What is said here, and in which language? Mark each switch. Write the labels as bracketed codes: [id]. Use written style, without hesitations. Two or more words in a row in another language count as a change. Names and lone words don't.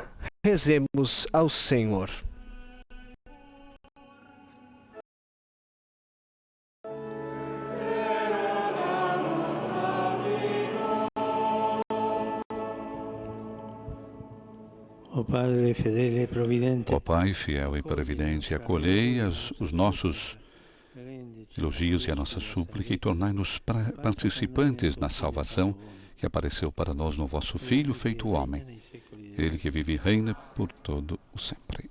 [pt] Rezemos ao Senhor. [it] Ó Padre fedele e providente, [pt] Ó Pai fiel e previdente, acolhei os nossos elogios e a nossa súplica e tornai-nos participantes na salvação que apareceu para nós no vosso Filho feito homem. Ele que vive e reina por todo o sempre.